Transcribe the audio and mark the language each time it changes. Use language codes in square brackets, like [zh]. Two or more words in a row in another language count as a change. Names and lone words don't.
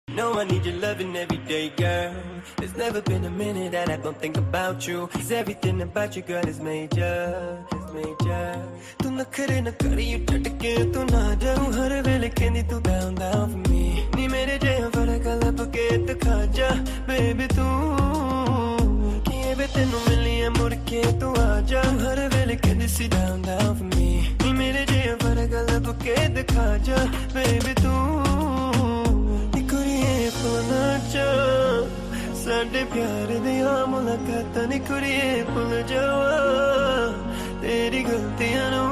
[en] No, I need your loving every day, girl. There's never been a minute that I don't think about you. Cause everything about you, girl, is major. It's major. [pa] ਤੂੰ ਨਖਰੇ ਨਾ ਕਰੀ, you ਤਟਕੇ ਤੂੰ ਨਾ ਜਾਉ. ਹਰ ਵੇਲੇ ਕਹਿੰਦੀ ਤੂੰ [en] down, down for me. [pa] ਨੀ ਮੇਰੇ ਜਿਹਾ ਫ਼ਰਕ ਲੱਭ ਕੇ ਦਿਖਾ ਜਾ, baby ਤੂੰ. ਕਿਯੇ ਬੇ ਤੈਨੂੰ ਮਿਲੀਏ ਮੁੜ ਕੇ ਤੂੰ ਆਜਾ. ਹਰ ਵੇਲੇ ਕਹਿੰਦੀ ਸੀ [en] down, down for me. [pa] ਨੀ ਮੇਰੇ ਜਿਹਾ ਫ਼ਰਕ ਲੱਭ ਕੇ ਦਿਖਾ ਜਾ, baby ਤੂੰ. ਸਾਡੇ ਪਿਆਰ ਦੀਆਂ ਮੁਲਾਕਾਤਾਂ ਨੀ ਕੁੜੀਏ ਭੁੱਲ ਜਾਵਾਂ ਤੇਰੀਆਂ ਗਲਤੀਆਂ